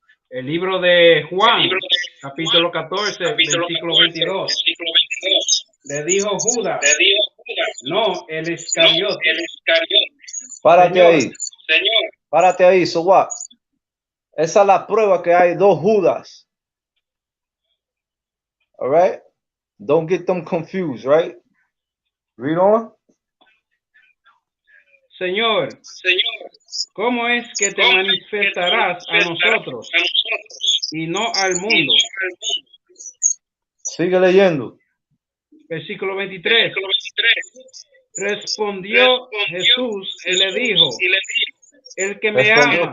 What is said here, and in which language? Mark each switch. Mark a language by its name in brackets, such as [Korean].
[Spanish] El libro de Juan, capítulo 14, versículo 22. Le dijo Judas, no, el Iscariote. Párate Señor. ahí. Párate ahí, [English] so what? [Spanish] Esa es la prueba que hay dos Judas. [English] All right? Don't get them confused, right? Read on. [Spanish] Señor, ¿cómo es que te manifestarás a nosotros y no al mundo? Sigue leyendo. Versículo 23. Respondió Jesús y le dijo, el que me ama.